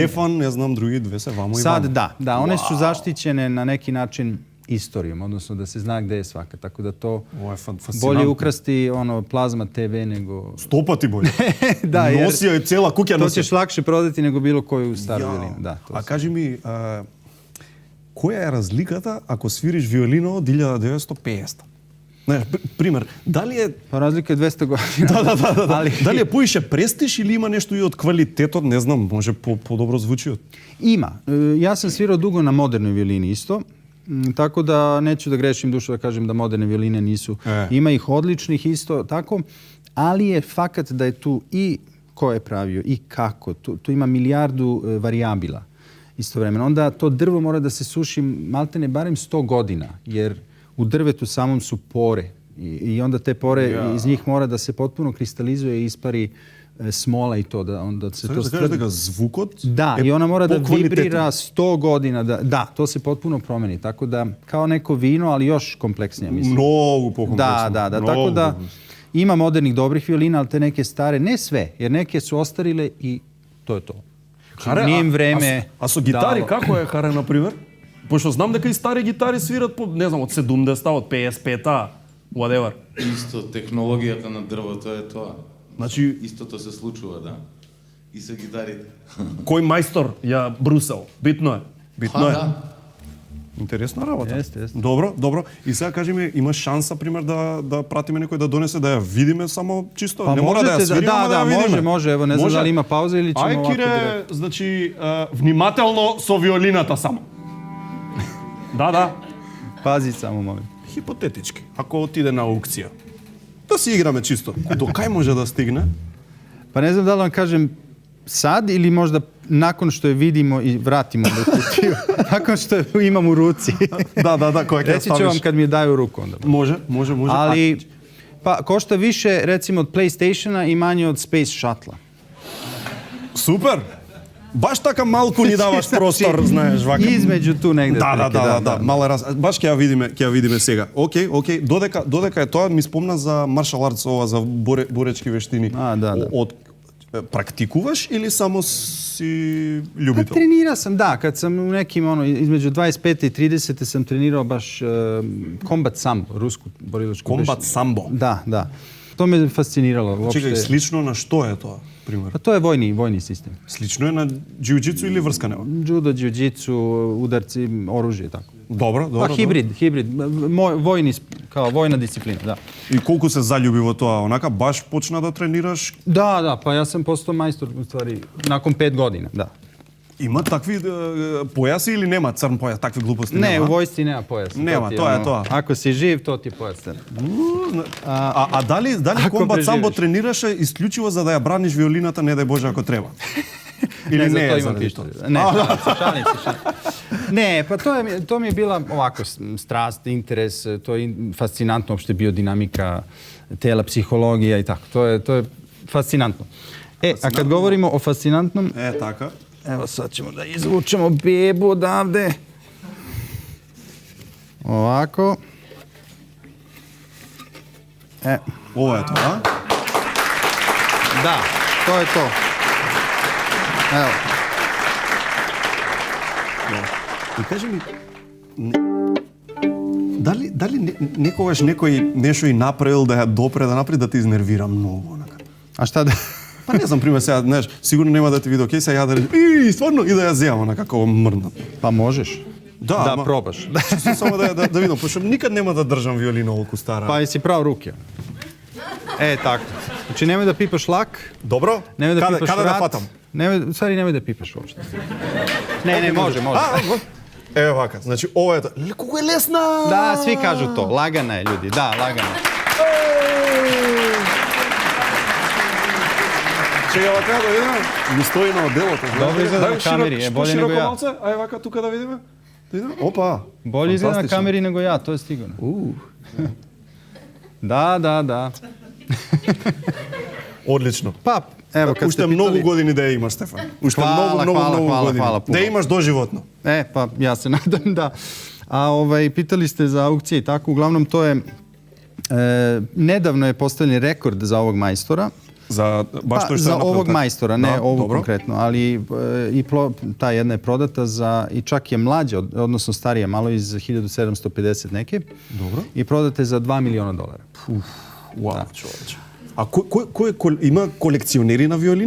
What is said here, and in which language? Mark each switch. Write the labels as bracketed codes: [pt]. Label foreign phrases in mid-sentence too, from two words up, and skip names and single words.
[sr] Stefan, ne znam, drugi 2 se vamo i Sad vamo. da, one su zaštićene na neki način istorijom, odnosno da se zna gde je svaka. Tako da to Ovo je fascinantno. bolje ukrasti plazma TV nego... 100 pati bolje. Da, jer Nosio je cela kukja to nosio. ćeš lakše prodati nego bilo koju staru violinu. Da, to [mk] A кажи ми, која е разликата ако свириш виолино од 1950? Знаеш, пример, дали е [sr] Pa razlika je 200 godina. [mk] да. [sr] Ali [mk] Дали е поише престиж или има нешто и од квалитетот, не знам, може подобро звучи од. [sr] ima. Ja sam svirao dugo na modernoj violini isto. Tako da neću da grešim dušu da kažem da moderne violine nisu. Ima ih odličnih isto tako, ali je fakat da je tu i ko je pravio i kako. Tu ima milijardu varijabila istovremeno. Onda to drvo mora da se suši maltene barem 100 godina, jer u drvetu samom su pore. I onda te pore, iz njih mora da se potpuno kristalizuje i ispari smola i to. Onda se to [mk] кажеш дека звукот [sr] Da, [mk] е [sr] i ona mora da [mk] по квалитетен. [sr] vibrira 100 godina. Da, to se potpuno promeni. Tako da, kao neko vino, ali još kompleksnije, mislim. [mk] Многу покомплексно. [sr] Da. Tako da ima modernih dobrih violina, ali te neke stare, ne sve, jer neke su ostarile i to je to. [mk] Харе, [sr] Nije im vreme [mk] а со гитари [sr] dalo. [mk] како е харе на пример? Пошто знам дека и стари гитари свират по, не знам, од 70-та, од 55-та, whatever. Исто, технологијата на дрвото е тоа. Значи, Истото се случува, да. И со гитарите. кој мајстор ја брусел? Битно е. Битно е. Да. Интересна работа. [sr] Jeste. [mk] Добро. И сега кажи ми, има шанса пример да пратиме некој да донесе да ја видиме само чисто, [sr] Pa [mk] не мора да ја [sr] možete [mk] свириме, ама да ја видиме. [sr] može. Evo, ne znam da li ima pauza ili ćemo [mk] Ај, [sr] ovako [mk] Кире, [sr] direkt. [mk] значи, внимателно со виолината само. Да. [sr] Pazi samo, molim. [mk] Хипотетички, ако отиде на аукција. Да си играме чисто. До кај може да стигне? [sr] Pa ne znam da li vam kažem sad ili možda nakon što je vidimo i vratimo do kutiju. Nakon što je imam u ruci. [mk] Да, кој ќе [sr] Reći ću vam kad mi je daju u ruku onda. [mk] Може. [sr] Ali, pa košta više recimo od PlayStationa i manje od Space Shuttle-a. [mk] Супер! Баш така малку ни даваш простор, знаеш, вака. [sr] Između tu negde. [mk] Да. Мала раз. Баш ќе ја видиме сега. Окей. Додека е тоа ми спомна за [en] martial arts, [mk] ова за боречки вештини. Да. Од практикуваш или само си [sr] Kad [mk] љубител? [sr] trenirao sam, da, kad sam u nekim, između 25. i 30. sam trenirao baš kombat sambo, rusku borilačku [mk] Комбат [sr] veštinu. [mk] самбо. [sr] Da. To me fasciniralo uopšte. [mk] Чекај, слично на што е тоа, пример? [sr] Pa to je vojni sistem. [mk] Слично е на џиу-џитсу или врсканево? [sr] Judo, jiu-jitsu, udarci, oružje, tako. [mk] Добро. [sr] Pa hibrid. Kao vojna disciplina, da. [mk] И колку се заљуби во тоа, онака баш почна да тренираш? [sr] Da, pa ja sam postao majstor u stvari nakon 5 godina, da. [mk] Има такви појаси или нема црн појас, такви глупости [sr] Ne, [mk] нема? [sr] u vojsci nema pojasa. Nema, to je to. Ako si živ, to ti je pojas. [mk] А дали Ако комбат самбо преживиш. тренираше исклучиво за да ја браниш виолината, не дај Боже ако треба? Или [sr] Ne, za [mk] не [sr] to [mk] е [sr] imam [mk] заради [sr] pištolj. [mk] тоа? [sr] Ne, šalim se. Ne, pa to mi je bila ovako strast, interes, to je fascinantno uopšte biodinamika tela, psihologija i tako. To je fascinantno. A kad govorimo o fascinantnom, [mk] Така. [sr] evo sad ćemo da izvučemo bebu odavde. Ovako. [mk] Ова е тоа. [sr] Da, to je to. Evo. [mk] И кажи ми, дали некогаш некој нешто и направил да ја допре, да направи да те изнервира многу, онака? [sr] A šta da... [mk] Па не знам, пример сега, знаеш, сигурно нема да ти види, окей, сега ја да речем, стварно, и да ја земам, онака, како мрдна. [sr] Pa možeš. [mk] Да, [sr] Da [mk] ама- [sr] probaš. [mk] Чисто само да видам, пошто никад нема да држам виолина оволку стара. [sr] Pa jesi pravo ruke. Tako. Znači nemoj da pipaš lak, [mk] Добро? [sr] nemoj da pipaš [mk] Каде [sr] vrat. [mk] да фатам? [sr] U stvari nemoj da pipaš uopšte. Ne, može. [mk] Еве вака, значи ова е тоа. Колку е лесна! [sr] Da, svi kažu to. Lagana je, ljudi. Da, lagana. [mk] Чега вака да видиме. Ми стои на оделото. Добро изгледа на камери, [sr] болje nego ja. [mk] Ај вака тука да видиме. Да видиме. Опа. [sr] Bolje izgleda na Fantastično. kameri nego ja, to je sigurno. Da. [mk] Одлично. [sr] Pa, Evo, kad [mk] Уште [sr] ste [mk] многу [sr] pitali... [mk] години да ја имаш, Стефан. Уште [sr] Хвала, [mk] многу [sr] хвала [mk] години. [sr] puno. [mk] Да ја имаш доживотно. [sr] Pa ja se nadam da. A pitali ste za aukcije i tako, uglavnom to je, nedavno je postavljen rekord za ovog majstora. [mk] За баш тој што [sr] za [mk] е направил [sr] ovog [mk] така. [sr] majstora, ne Da, ovu dobro. konkretno, ali ta jedna je prodata i čak je mlađa, odnosno starija, malo iz 1750 neke. Dobro. I prodata je za $2 miliona. [mk] Вау, човече. А кој има колекционери на виолини?